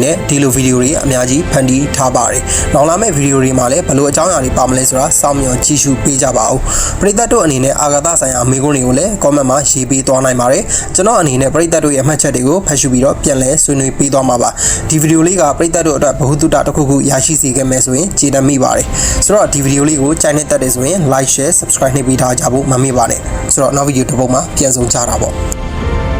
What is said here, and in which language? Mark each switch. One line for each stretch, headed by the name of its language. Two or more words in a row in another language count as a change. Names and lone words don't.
Burmese: နဲ့ဒီလိုဗီဒီယိုတွေအများကြီးဖန်တီးထားပါတယ်နောက်လာမယ့်ဗီဒီယိုတွေမှာလည်းဘယ်လိုအကြောင်းအရာတွေပါမလဲဆိုတာစောင့်မျှော်ကြည့်ရှုပေးကြပါဦးပရိသတ်တို့အနေနဲ့အာကာသဆိုင်ရာမေးခွန်းတွေကိုလည်း comment မှာရေးပေးသွားနိုင်ပါတယ်ကျွန်တော်အနေနဲ့ပရိသတ်တို့ရဲ့အမှတ်ချက်တွေကိုဖတ်ရှုပြီးတော့ပြန်လည်ဆွေးနွေးပေးသွားမှာပါဒီဗီဒီယိုလေးကပရိသတ်တို့အတွက်ဘ ഹു တုတတစ်ခုခုရရှိစေခဲ့မယ်ဆိုရင်ကျေနပ်မိပါတယ်ဆိုတော့ဒီဗီဒီယိုလေးကိုကြိုက်နေတဲ့တဲ့ဆိုရင်
English: like share subscribe
Burmese: နှိပ်ပေးထားကြဖို့မမေ့ပါနဲ့ဆိုတော့နောက်ဗီဒီယိုတစ်ပုဒ်မှာပြန်ဆုံကြတာပေါ့